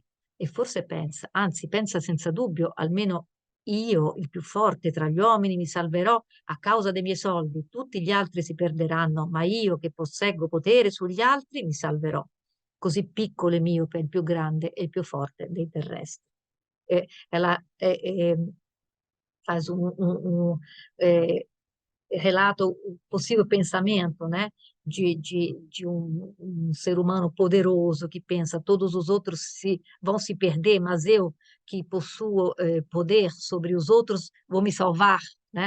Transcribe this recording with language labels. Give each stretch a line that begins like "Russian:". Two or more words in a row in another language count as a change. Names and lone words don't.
Italian: E forse pensa, anzi pensa senza dubbio, almeno io, il più forte tra gli uomini, mi salverò a causa dei miei soldi, tutti gli altri si perderanno, ma io che posseggo potere sugli altri mi salverò. Così piccolo e miope, il più grande e il più forte dei terrestri.
Portuguese: Ela faz relata o possível pensamento, né, de um ser humano poderoso que pensa todos os outros vão se perder, mas eu que possuo poder sobre os outros vou me salvar, né?